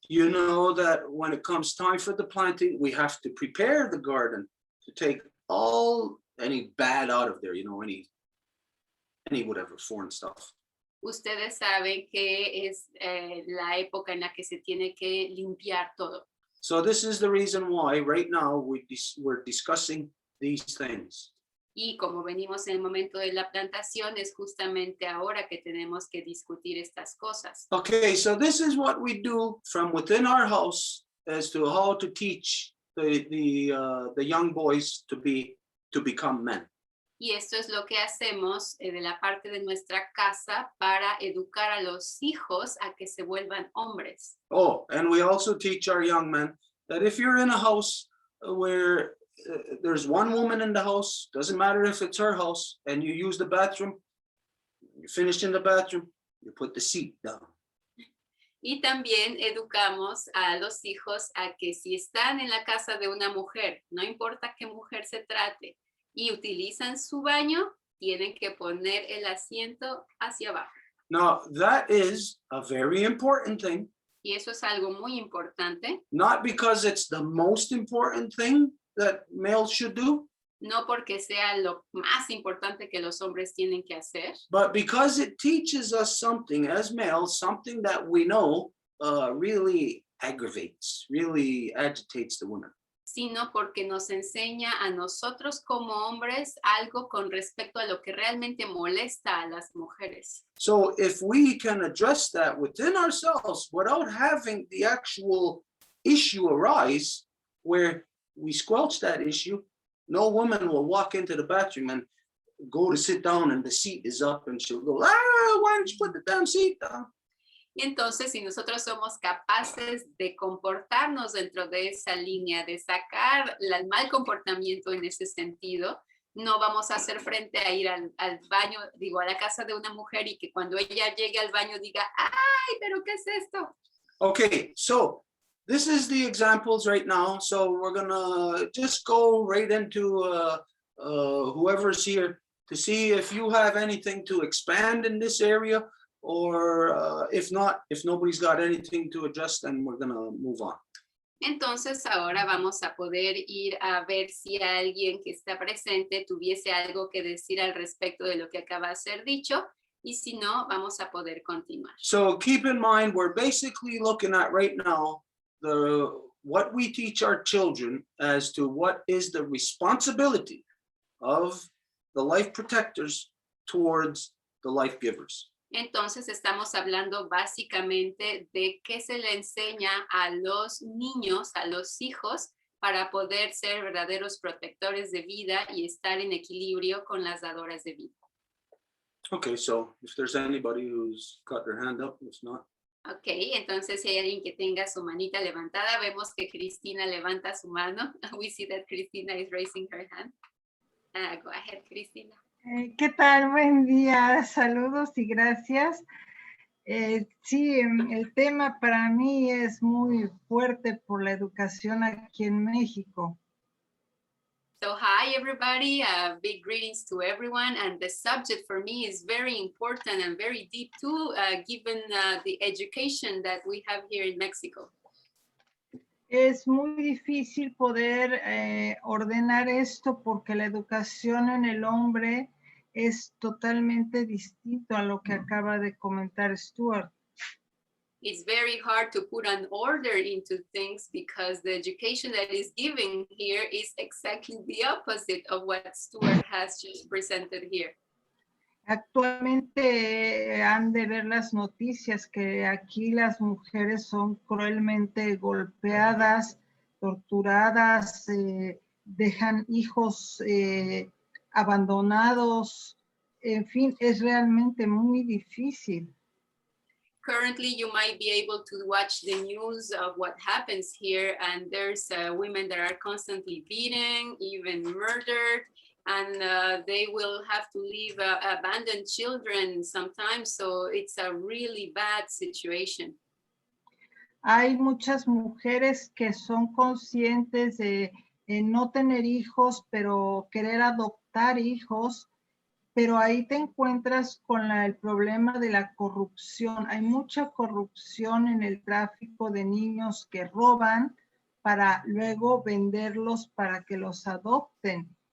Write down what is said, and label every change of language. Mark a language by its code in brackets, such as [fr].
[en] You know that when it comes time for the planting, we have to prepare the garden to take any bad out of there, you know, any whatever foreign stuff. [es] Ustedes saben que es la época en la que se tiene que limpiar todo. [en] So this is the reason why right now we're discussing these things. [es] Y como venimos en el momento de la plantación, es justamente ahora que tenemos que discutir estas cosas. [en] Okay, so this is what we do from within our house as to how to teach the young boys to become men. [es] Y esto es lo que hacemos de la parte de nuestra casa para educar a los hijos a que se vuelvan hombres. [en] Oh, and we also teach our young men that if you're in a house where there's one woman in the house, doesn't matter if it's her house, and you use the bathroom, you finish in the bathroom, you put the seat down. [es] Y también educamos a los hijos a que si están en la casa de una mujer, no importa qué mujer se trate, y utilizan su baño, tienen que poner el asiento hacia abajo. [en] Now, that is a very important thing, [es] Y eso es algo muy importante, [en] not because it's the most important thing that males should do, [es] no porque sea lo más importante que los hombres tienen que hacer, [en] but because it teaches us something as males, something that we know really aggravates, really agitates the women. [es] sino porque nos enseña a nosotros como hombres algo con respecto a lo que realmente molesta a las mujeres. [en] So if we can address that within ourselves without having the actual issue arise where we squelch that issue, no woman will walk into the bathroom and go to sit down and the seat is up and she'll go, why don't you put the damn seat down? [es] Y entonces, si nosotros somos capaces de comportarnos dentro de esa línea, de sacar el mal comportamiento en ese sentido, no vamos a hacer frente a ir al baño, digo, a la casa de una mujer y que cuando ella llegue al baño diga, ¡ay, pero qué es esto! [en] Okay, so this is the examples right now. So we're gonna just go right into whoever's here to see if you have anything to expand in this area, or if not, if nobody's got anything to address, then we're gonna move on. [es] Entonces ahora vamos a poder ir a ver si alguien que está presente tuviese algo que decir al respecto de lo que acaba de ser dicho, y si no, vamos a poder continuar. [en] So keep in mind, we're basically looking at right now what we teach our children as to what is the responsibility of the life protectors towards the life givers. [es] Entonces estamos hablando básicamente de qué se le enseña a los niños, a los hijos, para poder ser verdaderos protectores de vida y estar en equilibrio con las dadoras de vida. [en] Okay, so if there's anybody who's got their hand up, if not. [es] Ok, entonces si hay alguien que tenga su manita levantada, vemos que Cristina levanta su mano. [en] We see that Cristina is raising her hand. Go ahead, Cristina. [es] ¿Qué tal? Buen día, saludos y gracias. Sí, el tema para mí es muy fuerte por la educación aquí en México. [en] So hi everybody, big greetings to everyone, and the subject for me is very important and very deep too, given the education that we have here in Mexico. [es] Es muy difícil poder ordenar esto porque la educación en el hombre es totalmente distinto a lo que acaba de comentar Stuart. [en] It's very hard to put an order into things because the education that is given here is exactly the opposite of what Stuart has just presented here. [es] Actualmente han de ver las noticias que aquí las mujeres son cruelmente golpeadas, torturadas, dejan hijos abandonados, en fin, es realmente muy difícil. [en] Currently, you might be able to watch the news of what happens here, and there's women that are constantly beaten, even murdered, and they will have to leave abandoned children sometimes, so it's a really bad situation. [es] Hay muchas mujeres que son conscientes de no tener hijos, pero querer adoptar hijos, pero ahí te encuentras con el problema de la corrupción. Hay mucha corrupción en el tráfico de niños que roban para luego venderlos para que los adopten.